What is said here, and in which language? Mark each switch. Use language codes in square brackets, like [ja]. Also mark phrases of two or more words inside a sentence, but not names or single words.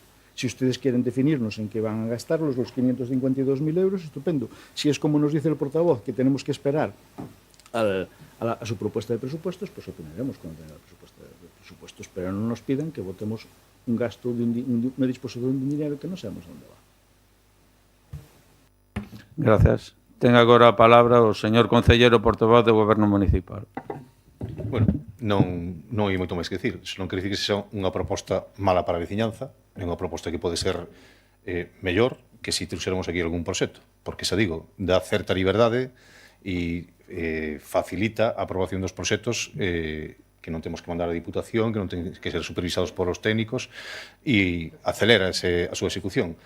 [es] Si ustedes quieren definirnos en qué van a gastarlos los 552.000 euros, estupendo. Si es como nos dice el portavoz, que tenemos que esperar a su propuesta de presupuestos, pues opinaremos cuando tenga la propuesta de presupuestos. Pero no nos pidan que votemos un gasto una disposición de un dinero que [gl] non sabemos onde [es] va. Gracias. [gl] Ten agora a palabra o señor concelleiro portavoz do Goberno Municipal. Bueno, non hai moito máis que dicir. Se non quer dicir que sexa unha proposta mala para a veciñanza, é unha proposta que pode ser mellor que se trouxéramos aquí algún proxecto, porque xa digo, dá certa liberdade e facilita a aprobación dos proxectos que non temos que mandar á Diputación, que non ten que ser supervisados por os técnicos e acelera a súa execución.